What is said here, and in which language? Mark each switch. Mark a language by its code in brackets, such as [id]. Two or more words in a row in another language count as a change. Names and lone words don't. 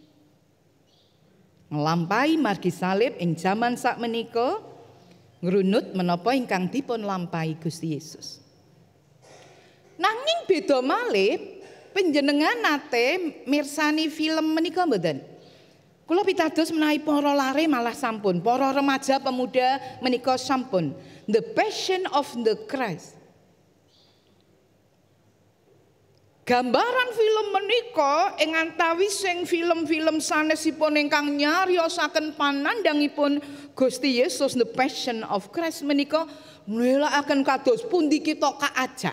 [jv] Nglampahi margi salib ing jaman sak menika ngrunut menapa ingkang dipun lampahi Gusti Yesus. Nanging beda malih panjenengan nate mirsani film menika mboten? Kula pitados menawi para lare malah sampun, para remaja pemuda menika sampun. The Passion of the Christ. Gambaran film menika ing antawising film-film sanesipun ingkang nyariosaken panandhangipun Gusti Yesus The Passion of Christ menika nelakaken kados pundi kita kaajak.